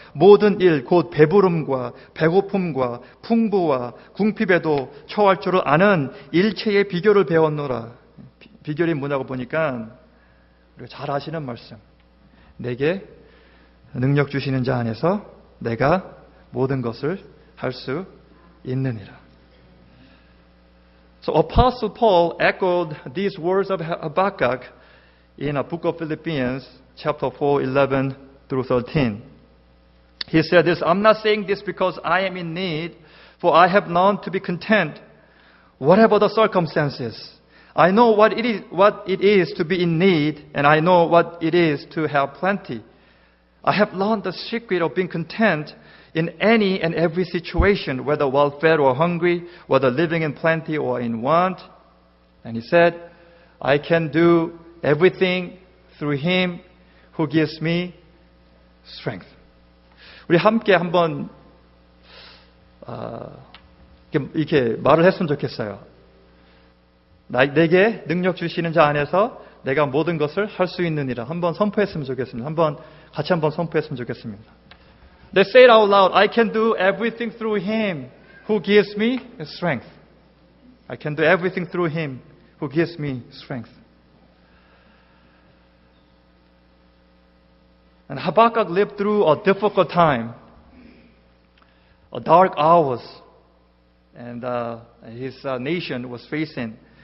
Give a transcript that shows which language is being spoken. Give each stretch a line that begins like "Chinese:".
Korean: 모든 일 곧 배부름과 배고픔과 풍부와 궁핍에도 처할 줄을 아는 일체의 비결을 배웠노라. 비결이 뭐냐고 보니까 우리가 잘 아시는 말씀. 내게 능력 주시는 자 안에서 내가 모든 것을 할 수 있느니라.
English: So Apostle Paul echoed these words of Habakkuk in a book of Philippians, chapter 4, 11 through 13. He said this, I'm not saying this because I am in need, for I have learned to be content, whatever the circumstances. I know what it is to be in need, and I know what it is to have plenty. I have learned the secret of being content in any and every situation, whether well fed or hungry, whether living in plenty or in want. And he said, I can do everything through Him who gives me strength.
Korean: 우리 함께 한번 이렇게 말을 했으면 좋겠어요. 내게 능력 주시는 자 안에서 내가 모든 것을 할 수 있느니라. 한번 선포했으면 좋겠습니다. 같이 한번 선포했으면 좋겠습니다.
English: Let's say it out loud. I can do everything through Him who gives me strength. I can do everything through Him who gives me strength. And Habakkuk lived through a difficult time, a dark hours, and his nation was facing.